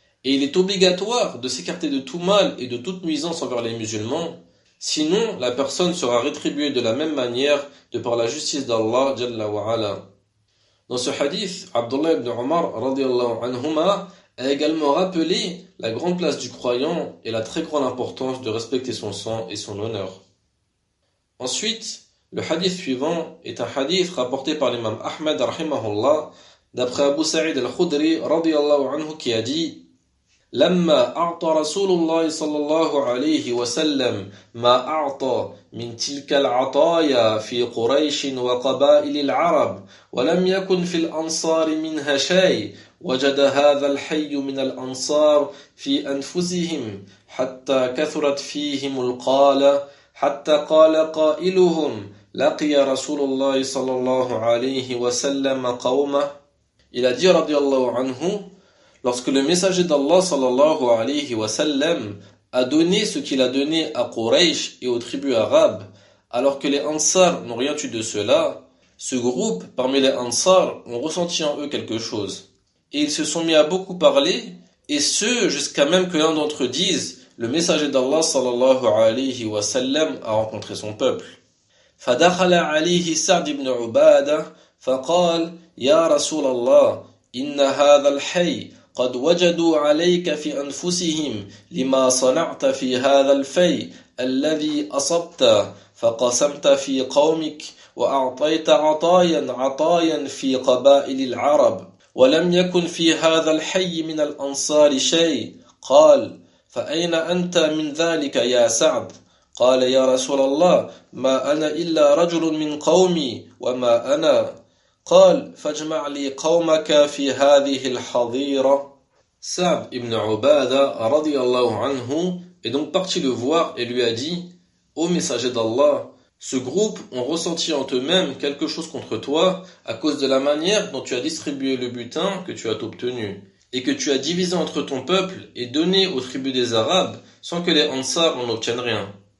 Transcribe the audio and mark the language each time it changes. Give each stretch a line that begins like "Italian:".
French: Et il est obligatoire de s'écarter de tout mal et de toute nuisance envers les musulmans, sinon la personne sera rétribuée de la même manière de par la justice d'Allah jalla wa ala. Dans ce hadith, Abdullah ibn Omar radiallahu anhuma a également rappelé la grande place du croyant et la très grande importance de respecter son sang et son honneur. Ensuite, le hadith suivant est un hadith rapporté par l'imam Ahmed rahimahullah d'après Abu Sa'id al-Khudri radiallahu anhu qui a dit:
Arabic: لما أعطى رسول الله صلى الله عليه وسلم ما أعطى من تلك العطايا في قريش وقبائل العرب ولم يكن في الأنصار منها شيء وجد هذا الحي من الأنصار في أنفسهم حتى كثرت فيهم القالة حتى قال قائلهم لقي رسول الله صلى الله عليه وسلم قومه. إلى دي رضي الله عنه:
French: lorsque le messager d'Allah sallallahu alayhi wa sallam a donné ce qu'il a donné à Quraysh et aux tribus arabes, alors que les Ansar n'ont rien eu de cela, ce groupe parmi les Ansar ont ressenti en eux quelque chose. Et ils se sont mis à beaucoup parler, et ce jusqu'à même que l'un d'entre eux dise: le messager d'Allah sallallahu alayhi wa sallam a rencontré son peuple.
Arabic: Fadakhala alayhi Sa'd ibn Ubada, faqal ya Rasul Allah, إن هذا الحي قد وجدوا عليك في أنفسهم لما صنعت في هذا الفي الذي أصبته فقسمت في قومك وأعطيت عطايا عطايا في قبائل العرب ولم يكن في هذا الحي من الأنصار شيء. قال: فأين أنت من ذلك يا سعد؟ قال: يا رسول الله، ما أنا إلا رجل من قومي وما أنا. قال: فاجمع لي قومك في هذه الحظيرة.
French: Sa'd ibn Ubada radiallahu anhu est donc parti le voir et lui a dit: ô messager d'Allah, ce groupe ont ressenti en eux-mêmes quelque chose contre toi à cause de la manière dont tu as distribué le butin que tu as obtenu et que tu as divisé entre ton peuple et donné aux tribus des Arabes sans que les Ansar en obtiennent rien.